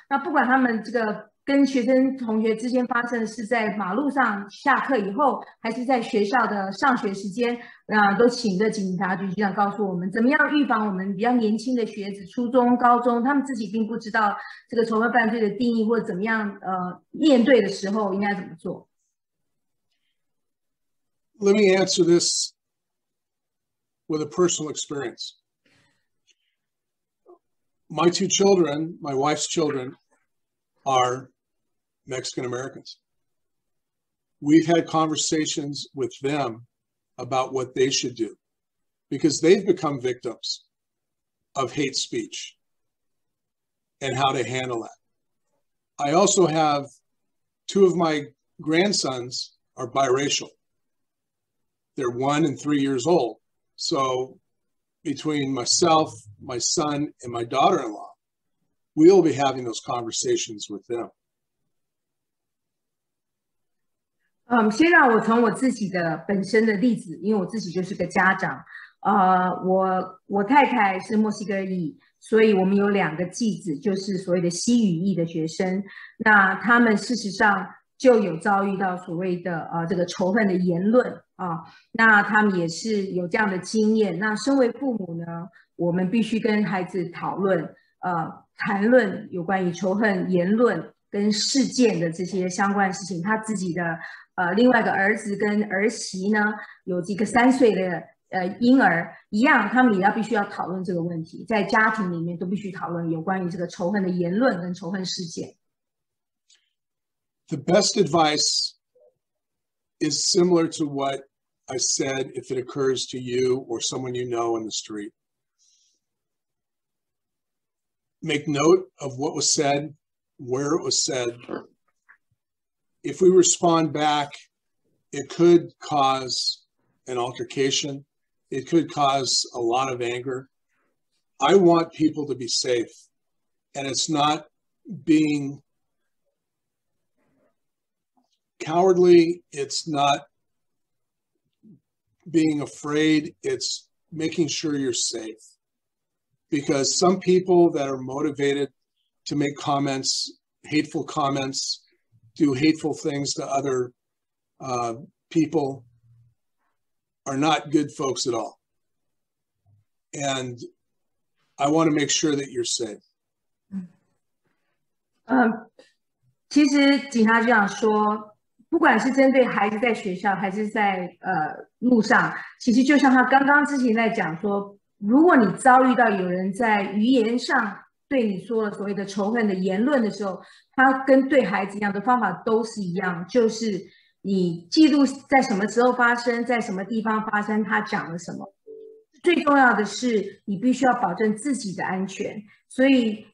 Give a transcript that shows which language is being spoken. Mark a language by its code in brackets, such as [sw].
[zh] 那不管他们这个跟学生同学之间发生是在马路上下课以后，还是在学校的上学时间，都请的警察局局长告诉我们，怎么样预防我们比较年轻的学子，初中、高中，他们自己并不知道这个仇恨犯罪的定义，或者怎么样面对的时候应该怎么做。 [en] Let me answer this with a personal experience. My two children, my wife's children, are Mexican Americans. We've had conversations with them about what they should do, because they've become victims of hate speech and how to handle that. I also have two of my grandsons are biracial. They're 1 and 3 years old. So between myself, my son, and my daughter-in-law, we'll be having those conversations with them. [zh] 先让我从我自己的本身的例子，因为我自己就是个家长，我太太是墨西哥裔，所以我们有2个继子，就是所谓的西语裔的学生，那他们事实上就有遭遇到所谓的这个仇恨的言论啊，那他们也是有这样的经验。那身为父母呢，我们必须跟孩子讨论，谈论有关于仇恨言论跟事件的这些相关事情。他自己的另外一个儿子跟儿媳呢，有几个3岁的婴儿一样，他们也必须要讨论这个问题，在家庭里面都必须讨论有关于这个仇恨的言论跟仇恨事件。 [en] The best advice is similar to what I said if it occurs to you or someone you know in the street. Make note of what was said, where it was said. If we respond back, it could cause an altercation. It could cause a lot of anger. I want people to be safe, and it's not being cowardly. It's not being afraid. It's making sure you're safe. Because some people that are motivated to make comments, hateful comments, do hateful things to other people are not good folks at all. And I want to make sure that you're safe. [zh] 其实警察局长说，不管是针对孩子在学校还是在路上，其实就像他刚刚之前在讲说，如果你遭遇到有人在语言上对你说了所谓的仇恨的言论的时候，他跟对孩子一样的方法都是一样，就是你记录在什么时候发生，在什么地方发生，他讲了什么。最重要的是，你必须要保证自己的安全。所以